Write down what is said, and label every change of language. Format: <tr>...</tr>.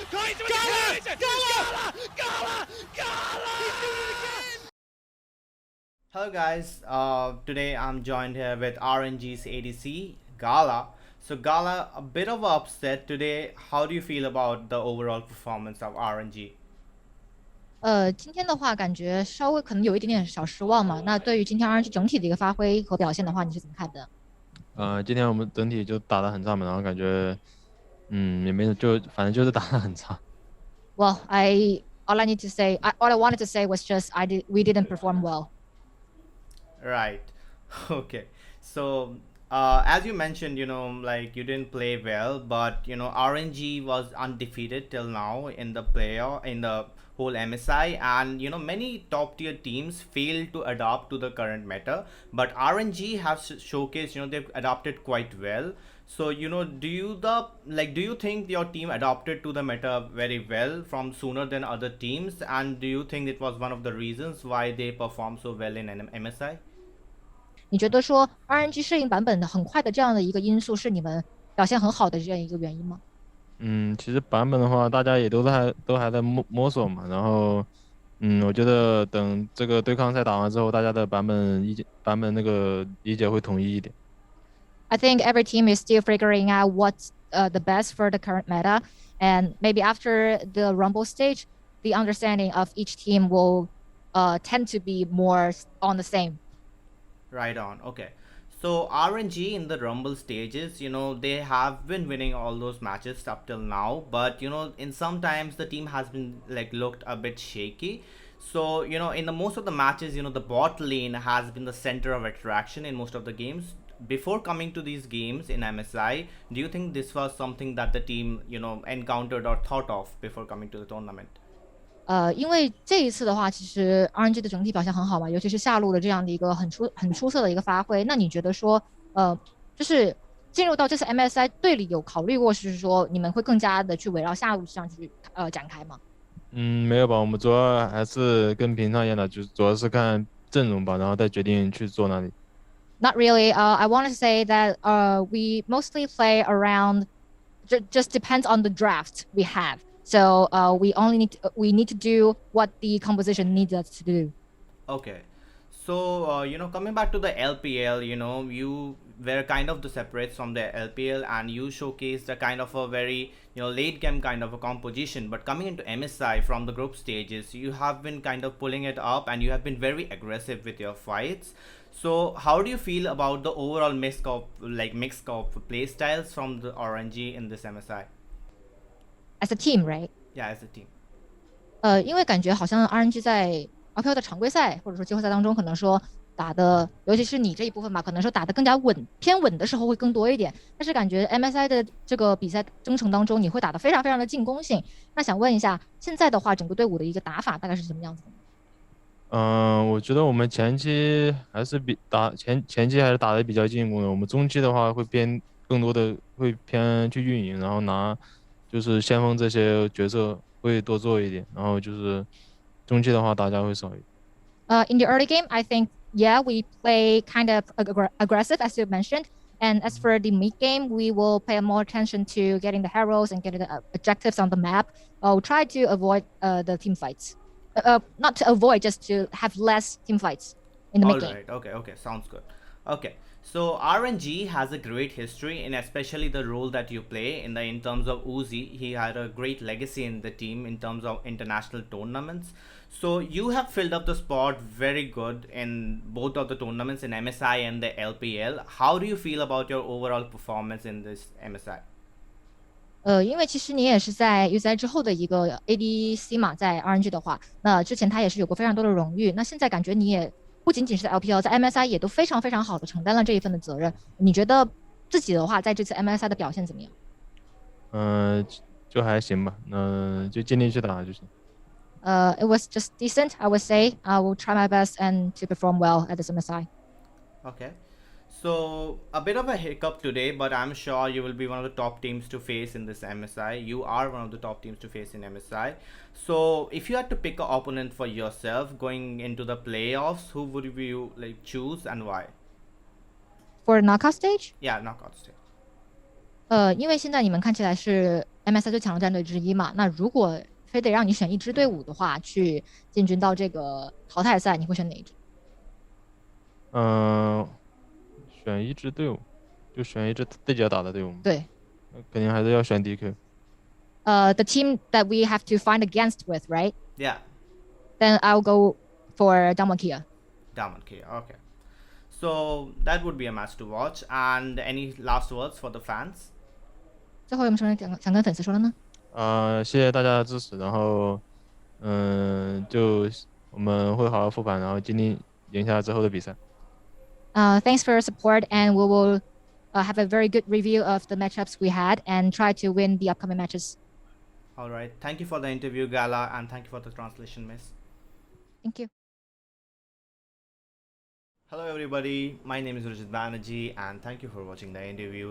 <en>Kaiser with the Kaiser. Gala! Gala! Gala! He's doing it again! Hello guys, today I'm joined here with RNG's ADC, Gala. So Gala, a bit of an upset today. How do you feel about the overall performance of RNG?</en> <zh>今天的话，感觉稍微可能有一点点小失望嘛。那对于今天 RNG 整体的一个发挥和表现的话，你是怎么看的？今天我们整体就打得很差嘛，然后感觉，也没就反正就是打得很差。</zh> <en>Well, all I wanted to say was just we didn't perform well. Right. Okay. So as you mentioned, like you didn't play well, but RNG was undefeated till now in the whole MSI, and many top tier teams failed to adapt to the current meta, but RNG have showcased they've adapted quite well. So do you think your team adapted to the meta very well from sooner than other teams, and do you think it was one of the reasons why they performed so well in MSI?</en> <zh>你觉得说 RNG 适应版本的很快的这样的一个因素是你们表现很好的这样一个原因吗？其实版本的话，大家也都还在摸索嘛。然后，我觉得等这个对抗赛打完之后，大家的版本那个理解会统一一点。</zh> <en>I think every team is still figuring out what's the best for the current meta, and maybe after the Rumble stage, the understanding of each team will tend to be more on the same. Right on. Okay. So RNG in the Rumble stages, they have been winning all those matches up till now, but in sometimes the team has been looked a bit shaky. So in the most of the matches, the bot lane has been the center of attraction in most of the games. Before coming to these games in MSI, do you think this was something that the team encountered or thought of before coming to the tournament?</en> <zh>因为这一次的话，其实 RNG 的整体表现很好嘛，尤其是下路的这样的一个很出色的一个发挥。那你觉得说，就是进入到这次 MSI 队里有考虑过，是说你们会更加的去围绕下路这样去展开吗？没有吧，我们主要还是跟平常一样的，就主要是看阵容吧，然后再决定去做哪里。</zh> <en>Not really. I want to say that we mostly play around. Just depends on the draft we have. So we need to do what the composition needs us to do. Okay. So coming back to the LPL, you were kind of the separates from the LPL, and you showcased a kind of a very late game kind of a composition. But coming into MSI from the group stages, you have been kind of pulling it up, and you have been very aggressive with your fights. So how do you feel about the overall mix of play styles from the RNG in this MSI? As a team, right? Yeah, as a team.</en> <zh>因为感觉好像 RNG 在 RPL 的常规赛或者说季后赛当中，可能说打的，尤其是你这一部分吧，可能说打的更加偏稳的时候会更多一点。但是感觉 MSI 的这个比赛征程当中，你会打得非常非常的进攻性。那想问一下，现在的话，整个队伍的一个打法大概是什么样子的？我觉得我们前期还是前期还是打得比较进攻的。我们中期的话会更多的会偏去运营，然后拿就是先锋这些角色会多做一点，然后就是中期的话大家会少一点。</zh> <en>In the early game, I think we play kind of aggressive as you mentioned, and as for the mid game, we will pay more attention to getting the heroes and getting the objectives on the map. We'll try to avoid the team fights. Not to avoid, just to have less team fights in the mid game. All right. Okay. Sounds good. Okay. So RNG has a great history, and especially the role that you play in terms of Uzi. He had a great legacy in the team in terms of international tournaments. So you have filled up the spot very good in both of the tournaments in MSI and the LPL. How do you feel about your overall performance in this MSI?</en> <zh>因为其实你也是在预赛之后的一个 ADC 嘛，在 RNG 的话，那之前他也是有过非常多的荣誉。那现在感觉你也不仅仅是在 LPL， 在 MSI 也都非常非常好的承担了这一份的责任。你觉得自己的话，在这次 MSI 的表现怎么样？就还行吧，就尽力去打就行。</zh> <en>It was just decent, I would say. I will try my best and to perform well at this MSI. Okay. So a bit of a hiccup today, but I'm sure you will be one of the top teams to face in this MSI. You are one of the top teams to face in MSI. So if you had to pick an opponent for yourself going into the playoffs, who would you like choose and why? For knockout stage， Yeah, knockout stage.</en> <zh>因为现在你们看起来是 MSI 最强的战队之一嘛，那如果非得让你选一支队伍的话，去进军到这个淘汰赛，你会选哪一支？选一支队伍，就选一支自己要打的队伍。对，肯定还是要选 DQ。</zh> <en>The team that we have to find against with, right? Yeah, Then I'll go for Damakia. Diamond K. Okay. So that would be a match to watch. And any last words for the fans?</en> <zh>最后有没有什么想跟粉丝说的呢？谢谢大家的支持，然后就我们会好好复盘，然后尽力赢下之后的比赛。</zh> <en>Thanks for your support, and we will have a very good review of the matchups we had and try to win the upcoming matches. All right. Thank you for the interview, Gala, and thank you for the translation, Miss. Thank you. Hello everybody, my name is Rijit Banerjee and thank you for watching the interview.</en>